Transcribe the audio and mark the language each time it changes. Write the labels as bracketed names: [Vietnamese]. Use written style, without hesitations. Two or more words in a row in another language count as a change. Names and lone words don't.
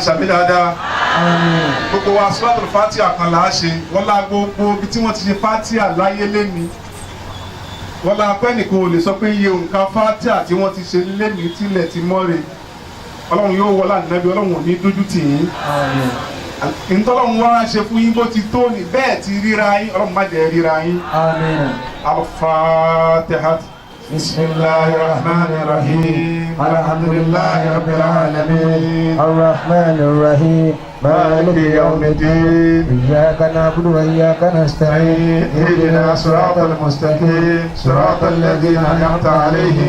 [Yoruba] ṣàmì dáadáa gbogbo wa [Arabic] سورة الفاتحة [Yoruba] kan là á ṣe wọ́n lá gbogbo ibi tí wọ́n ti ṣe Fatiha láyé lẹ́ni wọ́n lá pẹ́ nìkan ò lè sọ pé iye nǹkan Fatiha tí wọ́n ti ṣe lẹ́ni tilẹ̀ ti mọ́re ọlọ́run yóò wọlé ànábì ọlọ́run ò ní dójú tì yín ntọ́lọ́run wá ṣe fún yín bó ti tó ní bẹ́ẹ̀ ti ríra yín ọlọ́run má jẹ́ ríra yín. Al-Fatiha. [Arabic] بسم الله الرحمن الرحيم الحمد لله رب العالمين الرحمن الرحيم مالك يوم الدين إياك نعبد وإياك نستعين اهدنا الصراط المستقيم صراط الذين أنعمت عليهم